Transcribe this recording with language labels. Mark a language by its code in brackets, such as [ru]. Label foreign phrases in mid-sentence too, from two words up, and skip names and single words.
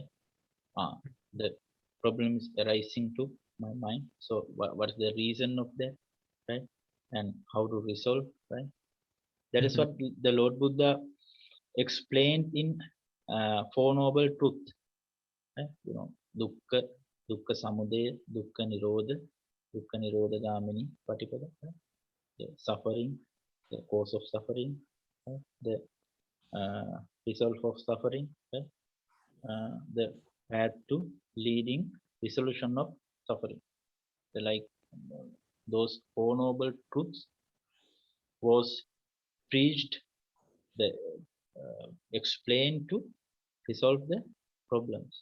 [en] The problem is arising to my mind, so what's the reason of that, right? And how to resolve, right? That is what the Lord Buddha explained in Four Noble Truths, right? [pi] Dukkha samudaya, dukkha nirodha gamini patipada, [en] right? The suffering, the cause of suffering, right? The result of suffering, right? The path to leading resolution of suffering. Like those Four Noble Truths was preached the explain to resolve the problems.